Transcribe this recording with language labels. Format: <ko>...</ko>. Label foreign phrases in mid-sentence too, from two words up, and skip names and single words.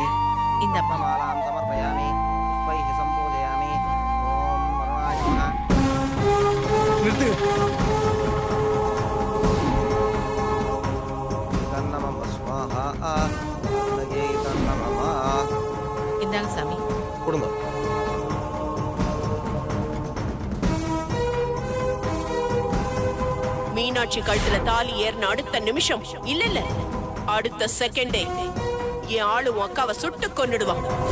<ta>இந்த</ta> <sa>मालां समर्पयामि पुष्पैः सम्पूजयामि ॐ वरुणाय तन्नमः स्वाहा नगे तन्नमः.</sa> <ta>இந்தாங்க சாமி. கொடுங்க. மீனாட்சி கழுத்துல தாலி ஏறின அடுத்த நிமிஷம் இல்ல அடுத்த செகண்டே என் ஆளு உன் அக்காவை சுட்டு கொன்னுடுவான்.</ta>